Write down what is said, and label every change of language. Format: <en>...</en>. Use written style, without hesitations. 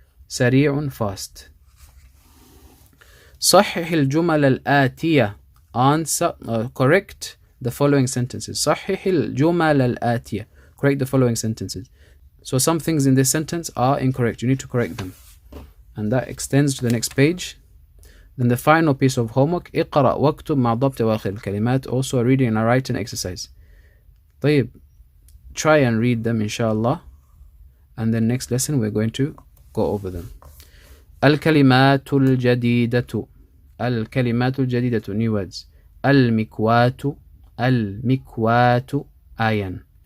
<ar>Sari'un, fast. صحح الجمل الآتية.</ar> <en>Answer, correct the following sentences.</en> <ar>صحح الجمل الآتية.</ar> <en>Correct the following sentences. So some things in this sentence are incorrect. You need to correct them. And that extends to the next page. Then the final piece of homework.</en> <ar>اقرأ واكتب مع ضبط أواخر الكلمات.</ar> <en>Also a reading and a writing exercise.</en> <ar>طيب.</ar> <en>Try and read them inshallah. And then next lesson we're going to go over them.</en> <ar>الكلمات الجديدة. الكلمات الجديدة,</ar> <en>new words.</en> <ar>المكواة. المكواة, iron.</ar>